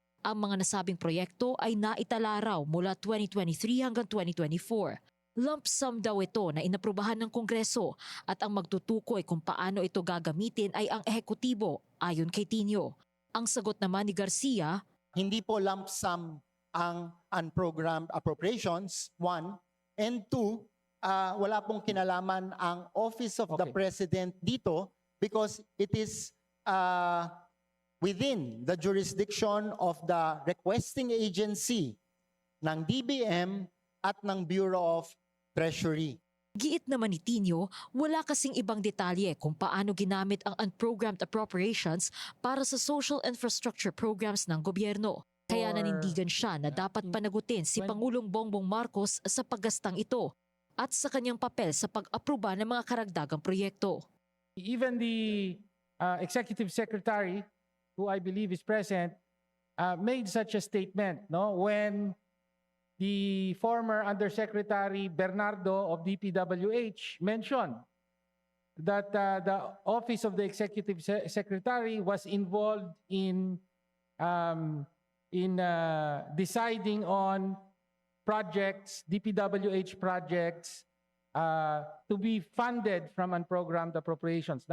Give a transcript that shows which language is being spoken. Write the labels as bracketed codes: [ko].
[tl] Ang mga nasabing proyekto ay naitala raw mula 2023 hanggang 2024. Lump sum daw ito na inaprubahan ng Kongreso at ang magtutukoy kung paano ito gagamitin ay ang ehekutibo ayon kay Tino. Ang sagot naman ni Garcia, hindi po lump sum ang unprogrammed appropriations, 1, and 2, wala pong kinalaman ang Office of the President dito [en] because it is within the jurisdiction of the requesting agency [tl] ng DBM at ng Bureau of Treasury. giit naman ni Tino, wala kasing ibang detalye kung paano ginamit ang unprogrammed appropriations para sa social infrastructure programs ng gobyerno. Kaya nanindigan siya na dapat panagutin si Pangulong Bongbong Marcos sa paggastang ito at sa kanyang papel sa pag-aproba ng mga karagdagang proyekto. [en] Even the executive secretary, who I believe is present, made such a statement, no? When the former Undersecretary Bernardo of DPWH mentioned that the Office of the Executive Secretary was involved in deciding on projects, DPWH projects, to be funded from unprogrammed appropriations.